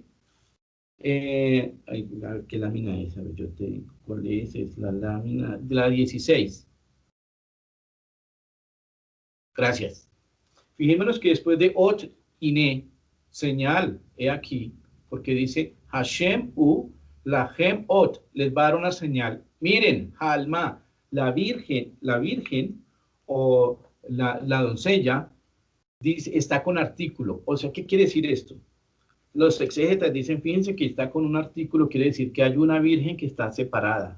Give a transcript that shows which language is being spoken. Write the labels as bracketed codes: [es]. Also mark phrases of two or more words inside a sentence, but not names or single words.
[es] ¿Qué lámina es? A ver, yo te digo, ¿cuál es? Es la lámina de la 16. Gracias. Fijémonos que después de [he] אות הנה, [es] señal, he aquí, porque dice [he] השם הוא להם אות, [es] les va a dar una señal. Miren, alma, la virgen o la doncella, dice, está con artículo. O sea, ¿qué quiere decir esto? Los exégetas dicen, fíjense que está con un artículo, quiere decir que hay una virgen que está separada.